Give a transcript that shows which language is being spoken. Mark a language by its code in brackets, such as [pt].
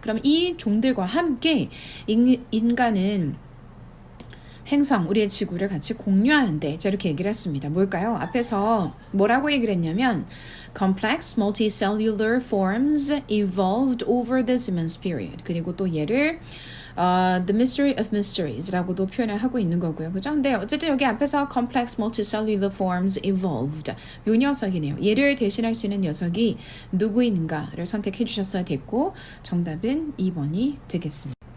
[ko] 그럼 이 종들과 함께 인간은 행성, 우리의 지구를 같이 공유하는데, 자, 이렇게 얘기를 했습니다. 뭘까요? 앞에서 뭐라고 얘기를 했냐면 [en] complex multicellular forms evolved over this immense period. [ko] 그리고 또 얘를 [en] the mystery of mysteries [ko] 라고도 표현을 하고 있는 거고요. 그죠? 근데 어쨌든 여기 앞에서 [en] complex multicellular forms evolved, [ko] 요 녀석이네요. 얘를 대신할 수 있는 녀석이 누구인가를 선택해 주셨어야 됐고 정답은 2번이 되겠습니다.